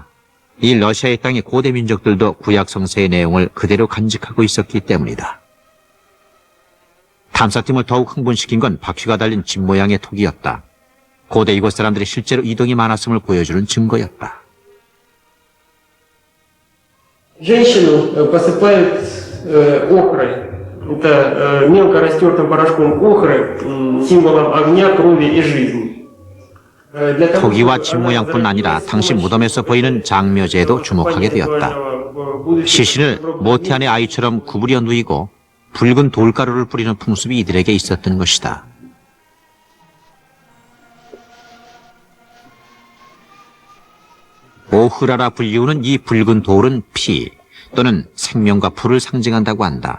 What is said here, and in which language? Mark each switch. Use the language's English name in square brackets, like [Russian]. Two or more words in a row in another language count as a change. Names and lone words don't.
[Korean] 이 러시아의 땅의 고대 민족들도 구약 성서의 내용을 그대로 간직하고 있었기 때문이다. 탐사팀을 더욱 흥분시킨 건 바퀴가 달린 집 모양의 토기였다. 고대 이곳 사람들이 실제로 이동이 많았음을 보여주는 증거였다. [Russian] Женщину посыпают охрой. Это мелко растертым порошком охры, символом огня, крови и жизни. [Korean] 토기와 집 모양뿐 아니라 당시 무덤에서 보이는 장묘제에도 주목하게 되었다. 시신을 모태안의 아이처럼 구부려 누이고 붉은 돌가루를 뿌리는 풍습이 이들에게 있었던 것이다. 오흐라라 불리우는 이 붉은 돌은 피 또는 생명과 불을 상징한다고 한다.